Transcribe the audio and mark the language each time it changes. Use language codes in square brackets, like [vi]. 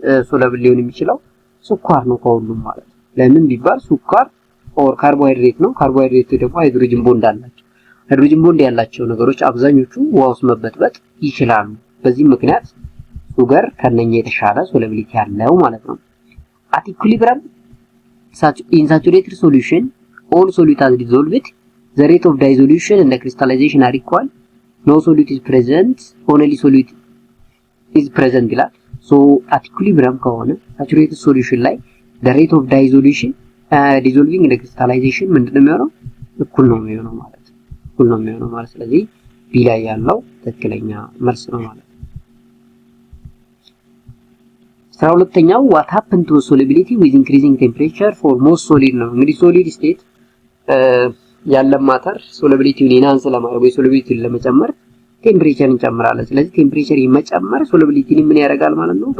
[am] ሶለብል ሊሆን የሚችለው ስኳር ነው ከሁሉም ማለት ነው። ለምን ቢባል ስኳር ኦር ካርቦሃይድሬት ነው። ካርቦሃይድሬት ደግሞ ሃይድሮጅን ቦንድ አላቸው። ሃይድሮጅን ቦንድ ያላቸው ነገሮች አብዛኞቹ ውሃ ውስጥ መበጥበጥ ይችላሉ። በዚህ ምክንያት ሱገር ከነኛ የተሻለ ሶለቢሊቲ ያለው ማለት ነው። [en] at equilibrium in saturated solution all solute has dissolved the rate of dissolution and the crystallization are equal. no solute is present only solute is present ይላል። so at equilibrium ከሆነ saturated solution ላይ the rate of dissolution dissolving and crystallization [am] ምንድነው የሚሆነው? እኩል ነው የሚሆነው ማለት ስለዚህ ቢ ላይ ያለው ትክክለኛ መልስ ነው ማለት ነው። 12ኛው [en] what happened to solubility with increasing temperature for most solid [am] ነው። እንግዲህ solid state ያለ ማተር ሶሉቢሊቲውን ኢንሃንስ ለማድረግ ወይ ሶሉቢሊቲውን ለመጨመር ቴምፕሬቸርን እንጨምራለን። ስለዚህ ቴምፕሬቸር ይመጨመር ሶሉቢሊቲን ምን ያደርጋል ማለት ነው?